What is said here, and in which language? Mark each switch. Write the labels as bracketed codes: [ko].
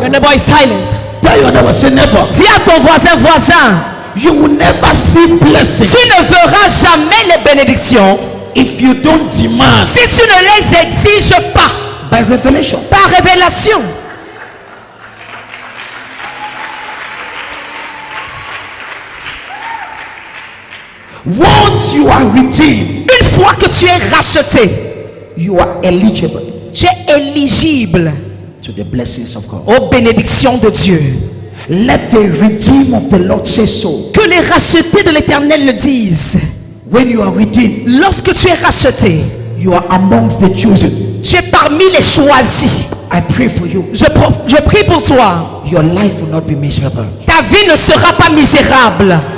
[en] Your neighbor is silent. Tell your neighbor, say, neighbor, [fr] Dis à ton voisin, [en] you will never see blessings [fr] tu ne verras jamais les bénédictions [en] if you don't demand [fr] si tu ne les exiges pas [en] by revelation. [fr] par révélation, [en] Once you are redeemed, [fr] une fois que tu es racheté, [en] you are eligible [fr] tu es éligible [en] to the blessings of God. [fr] aux bénédictions de Dieu. [en] Let the redeemed of the Lord say so. [fr] Que les rachetés de l'Éternel le disent. [en] When you are redeemed, [fr] Lorsque tu es racheté, [en] you are amongst the chosen. [fr] tu es parmi les choisis. [en] I pray for you. [fr] Je prie pour toi. [en] Your life will not be miserable. [fr] Ta vie ne sera pas misérable.